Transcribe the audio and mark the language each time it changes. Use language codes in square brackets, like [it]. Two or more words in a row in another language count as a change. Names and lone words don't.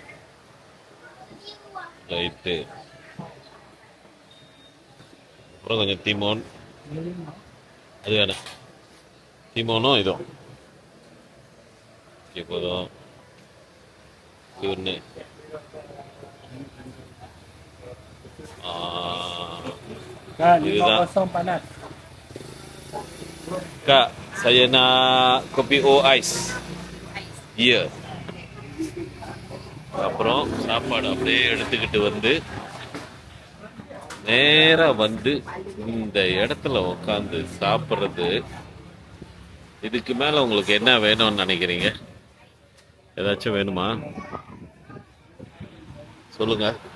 [ta] ரைட்டு. அப்புறம் கொஞ்சம் தீமோன், அது வேணாம். தீமோனும் இதுவும் ஓகே போதும். இது ஒன்று. இதுதான். [ms] Kak, saya nak kopi O ice. Ya. [ta] அப்புறம் சாப்பாடு அப்படியே எடுத்துக்கிட்டு வந்து நேரா வந்து இந்த இடத்துல உட்காந்து சாப்பிட்றது. இதுக்கு மேல உங்களுக்கு என்ன வேணும்னு நினைக்கிறீங்க? ஏதாச்சும் வேணுமா சொல்லுங்க.